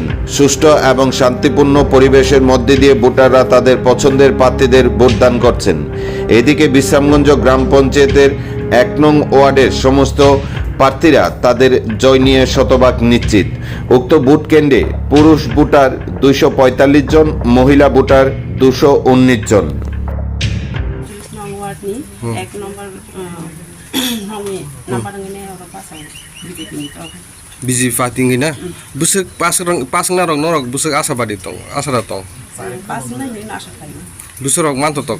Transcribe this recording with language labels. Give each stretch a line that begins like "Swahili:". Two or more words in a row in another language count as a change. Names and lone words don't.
Bangla: সুষ্ঠু এবং শান্তিপূর্ণ পরিবেশের মধ্যে দিয়ে ভোটাররা তাদের পছন্দের প্রার্থীদের ভোটদান করছেন। এদিকে বিশ্রামগঞ্জ গ্রাম পঞ্চায়েতের 1 নং ওয়ার্ডের সমস্ত প্রার্থীরা তাদের জয় নিয়ে শতভাগ নিশ্চিত। উক্ত ভোট কেন্দ্রে পুরুষ ভোটার 245 জন, মহিলা ভোটার 219 জন।
Kok Borok: Biji fating ina busuk pasang narok norok busuk asa badi tong asa datong pasang ni asa kayo busuk rok manto tok